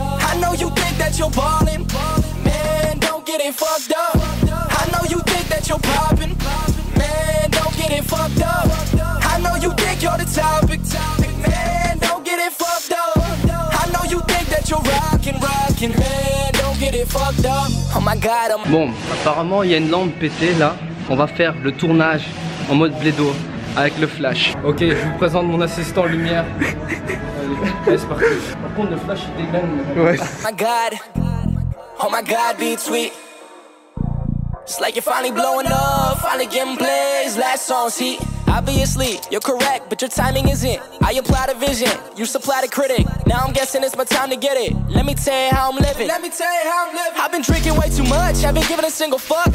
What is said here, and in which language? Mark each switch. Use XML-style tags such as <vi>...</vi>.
<en>I know you think that you're ballin', man, don't get it fucked up. I know you think that you're poppin', man, don't get it fucked up. I know you think you're the topic, man, don't get it fucked up. I know you think that you're rockin', man, don't get it fucked up. Oh my god,</en> <fr>Bon, apparemment il y a une lampe pétée là. On va faire le tournage en mode blédo avec le flash. Ok, je vous présente mon assistant lumière. Allez, c'est parti. Par contre, le flash il déglingue. Ouais.</fr> <en>Oh my god, beat sweet. It's like you're finally blowing up, finally getting plays. Last song's heat. Obviously, you're correct, but your timing isn't. I apply the vision, you supply the critic. Now I'm guessing it's my time to get it. Let me tell you how I'm living. I've been drinking way too much, haven't given a single fuck.</en>